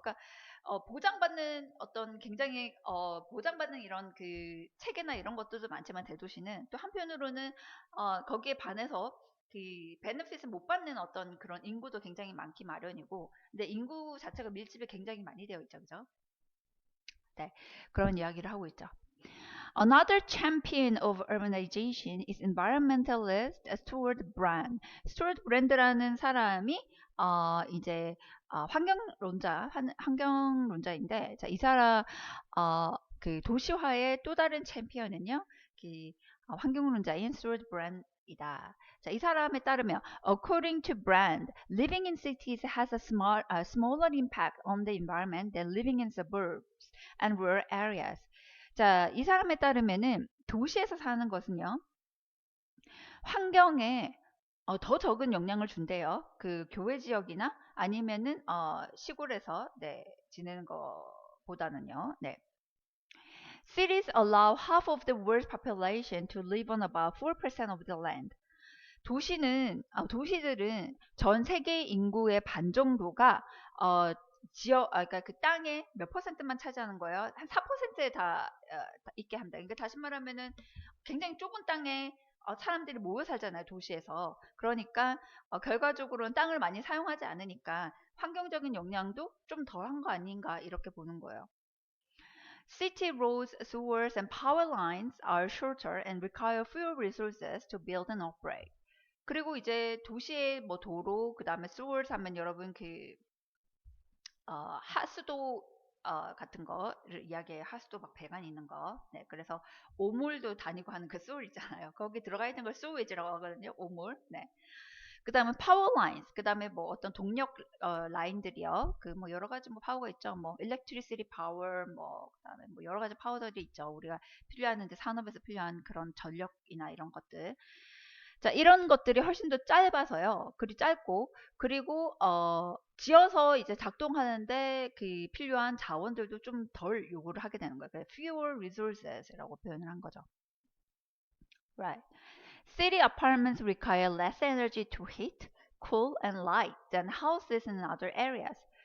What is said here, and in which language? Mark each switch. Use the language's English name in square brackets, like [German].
[Korean] 그러니까 보장받는 어떤 굉장히 보장받는 이런 체계나 이런 것들도 많지만 대도시는 또 한편으로는 거기에 반해서 베네핏을 못 받는 어떤 그런 인구도 굉장히 많기 마련이고, 근데 인구 자체가 밀집이 굉장히 많이 되어 있죠, 그죠? 네, 그런 이야기를 하고 있죠. [English] Another champion of urbanization is environmentalist Stuart Brand. [Korean] Stuart Brand라는 사람이 이제 환경론자인데, 자, 이 사람 도시화의 또 다른 챔피언은요, 환경론자인 Stuart Brand이다. 자, 이 사람에 따르면, [English] according to Brand, living in cities has a smaller impact on the environment than living in suburbs and rural areas. [Korean] 자, 이 사람에 따르면은 도시에서 사는 것은요, 환경에 더 적은 영향을 준대요. 교외 지역이나 아니면은 시골에서 네, 지내는 것보다는요. 네. [English] Cities allow half of the world's population to live on about 4% of the land. [Korean] 도시들은 전 세계 인구의 반 정도가 그러니까 그 땅의 몇 퍼센트만 차지하는 거예요. 한 4%에 다 있게 합니다. 그러니까 다시 말하면은 굉장히 좁은 땅에 사람들이 모여 살잖아요, 도시에서. 그러니까 결과적으로는 땅을 많이 사용하지 않으니까 환경적인 영향도 좀 덜한 거 아닌가 이렇게 보는 거예요. [English] City roads, sewers, and power lines are shorter and require fewer resources to build and operate. [Korean] 그리고 이제 도시의 뭐 도로, 그 다음에 sewers 하면 여러분 하수도 같은 거를 이야기해요. 하수도 막 배관이 있는 거. 네, 그래서 오물도 다니고 하는 그 sewer 있잖아요. 거기 들어가 있는 걸 sewage라고 하거든요. 오물. 네. 그 다음에 파워 라인스, 그 다음에 뭐 어떤 동력 라인들이요. 그 뭐 여러 가지 뭐 파워가 있죠. 뭐 [English] electricity power, [Korean] 뭐 그다음에 뭐 여러 가지 파워들이 있죠. 우리가 필요하는데 산업에서 필요한 그런 전력이나 이런 것들. 자, 이런 것들이 훨씬 더 짧아서요. 그리 짧고, 그리고 지어서 이제 작동하는데 그 필요한 자원들도 좀 덜 요구를 하게 되는 거예요. 그래서 [English] fewer resources [Korean] 라고 표현을 한 거죠. [English] Right. City apartments require less energy to heat, cool, and light than houses in other areas.